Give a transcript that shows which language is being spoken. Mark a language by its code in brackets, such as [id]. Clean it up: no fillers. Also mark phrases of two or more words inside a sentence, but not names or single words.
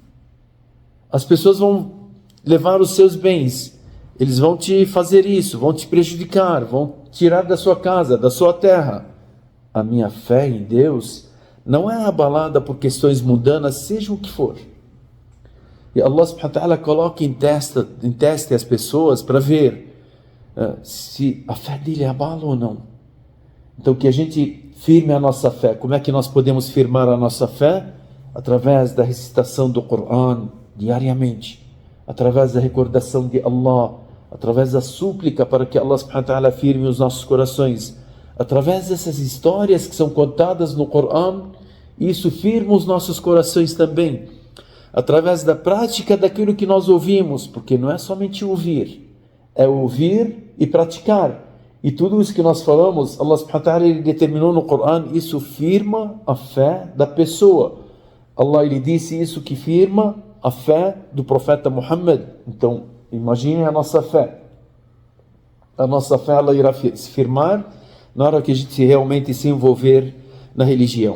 [pt] As pessoas vão levar os seus bens, eles vão te fazer isso, vão te prejudicar, vão tirar da sua casa, da sua terra. A minha fé em Deus não é abalada por questões mundanas, seja o que for. E Allah [ar] سبحانه وتعالى [pt] coloca em teste as pessoas para ver se a fé dele abala ou não. Então que a gente firme a nossa fé. Como é que nós podemos firmar a nossa fé? Através da recitação do Coran diariamente, através da recordação de Allah, através da súplica para que Allah [ar] سبحانه وتعالى [pt] firme os nossos corações, através dessas histórias que são contadas no Coran, isso firma os nossos corações também, através da prática daquilo que nós ouvimos, porque não é somente ouvir, é ouvir e praticar. E tudo isso que nós falamos, Allah [ar] سبحانه وتعالى [pt] ele determinou no Coran, isso firma a fé da pessoa. Allah ele disse isso que firma a fé do profeta Muhammad. Então, imagine a nossa fé. A nossa fé ela irá se firmar na hora que a gente realmente se envolver na religião.